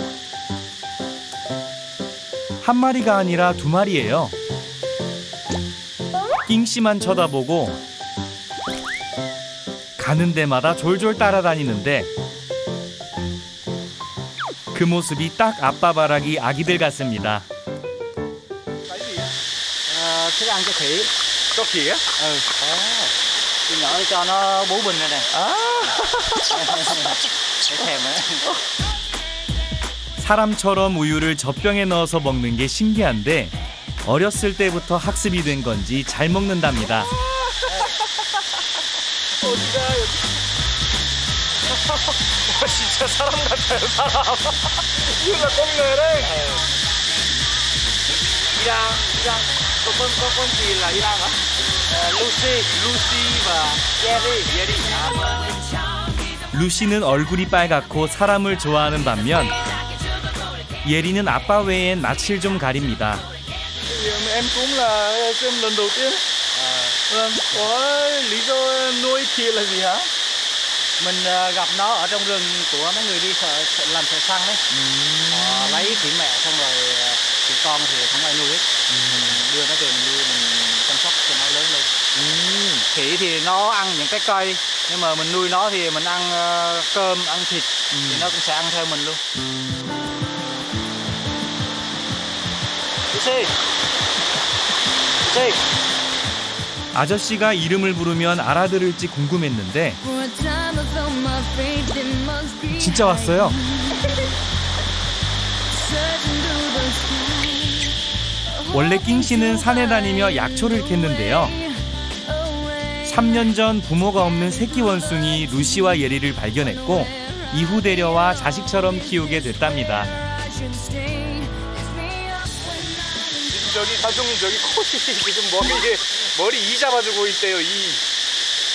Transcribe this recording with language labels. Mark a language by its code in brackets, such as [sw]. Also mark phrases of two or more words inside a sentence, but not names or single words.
[ko] 한 마리가 아니라 두 마리예요. 킹씨만 쳐다보고 가는 데마다 졸졸 따라다니는데 그 모습이 딱 아빠 바라기 아기들 같습니다. [vi] Thức ăn cho khỉ. Có khỉ á? Tôi nhỏ cho nó bú bình này nè. Để thèm đấy. [ko] 사람처럼 우유를 젖병에 넣어서 먹는 게 신기한데 어렸을 때부터 학습이 된 건지 잘 먹는답니다. 진짜 사람 같아요, 사람. 이거 껌네 [vi] đấy. Con gì là Iran hả? Lucy và Jerry. [ko] 루시는 얼굴이 빨갛고 사람을 좋아하는 반면 예리는 아빠 외엔 낯을 좀 가립니다. [vi] Em cũng là lần đầu tiên. Vâng, có lý do nuôi khỉ là gì hả? Mình gặp nó ở trong rừng của mấy người đi làm thợ săn đấy. Lấy khỉ mẹ xong rồi khỉ con thì không ai nuôi hết. Mình đưa nó về mình nuôi, mình chăm sóc cho nó lớn lên. Khỉ thì nó ăn những cái cây, nhưng mà mình nuôi nó thì mình ăn cơm, ăn thịt thì nó cũng sẽ ăn theo mình luôn. Lucy. [ko] 아저씨가 이름을 부르면 알아들을지 궁금했는데 [en] For a time I felt my faith it must be [ko] 진짜 왔어요. [en] searching through the sky. [ko] 원래 낑씨는 산에 다니며 약초를 캤는데요. 3년 전 부모가 없는 새끼 원숭이 루시와 예리를 발견했고 이후 데려와 자식처럼 키우게 됐답니다. 저기 가족님 저기 코시 지금 머리 이 잡아주고 있대요.